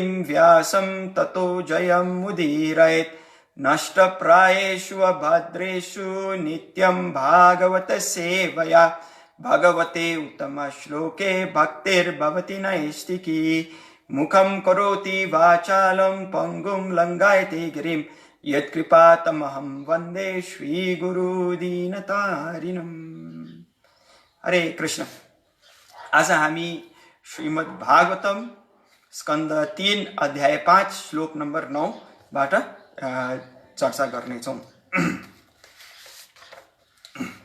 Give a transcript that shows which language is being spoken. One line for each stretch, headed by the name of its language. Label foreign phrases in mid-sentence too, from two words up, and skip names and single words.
Sanskrit: व्यासं ततो जयमुदीरयेत् नष्टप्रायेषु अभद्रेषु नित्यं भागवत सेवया भगवते उत्तमश्लोके भक्तिर्भवति नैष्टिकी मुखं करोति वाचालं पङ्गुं लङ्घयते गिरिं यत्कृपातमहं वन्दे श्रीगुरुदीनतारिणम्। हरे कृष्ण।
Nepali: आज हामी श्रीमद् भागवतम स्कन्द 3 अध्याय 5 श्लोक नम्बर 9 बाट चर्चा गर्नेछौँ।